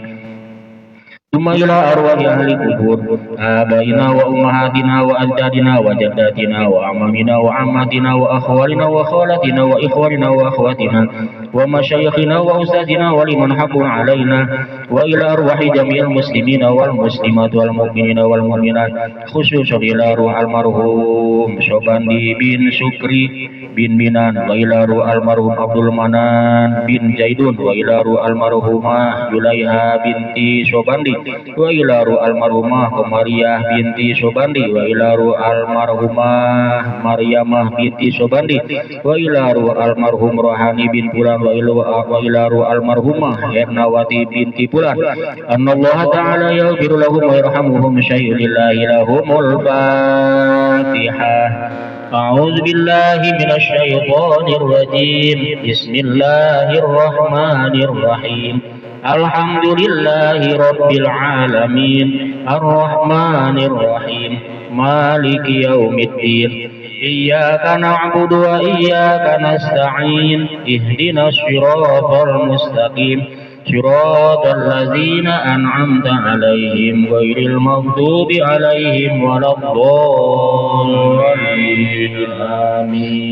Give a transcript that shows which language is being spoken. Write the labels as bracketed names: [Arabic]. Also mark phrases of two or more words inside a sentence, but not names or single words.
[Arabic] ثم إلى أرواح أهل القبور آبائنا وأمهاتنا وأجدادنا وجداتنا وأعمامنا وعماتنا وأخوالنا وخالاتنا وإخواننا وأخواتنا ومشايخنا وأستاذنا ولمن حق علينا وإلى أرواح جميع المسلمين والمسلمات والمؤمنين والمؤمنات خصوصا إلى أرواح المرحوم Sobandi bin Sukri bin Minan وإلى روح المرحوم عبد المنان بن زيدون وإلى روح المرحومة زليخا بنت سوباندي وإلى روح المرحومة قمرية بنت سوباندي وإلى روح المرحومة مريمة بنت سوباندي وإلى روح المرحوم روحاني بن فلان وإلى روح المرحومة إرناواتي بنت فلان أن الله تعالى يغفر لهم ويرحمهم شيء لله لهم الفاتحة. أعوذ بالله من الشيطان الرجيم بسم الله الرحمن الرحيم الحمد لله رب العالمين الرحمن الرحيم مالك يوم الدين إياك نعبد وإياك نستعين اهدنا الصراط المستقيم صراط الذين أنعمت عليهم غير المغضوب عليهم ولا الضالين آمين.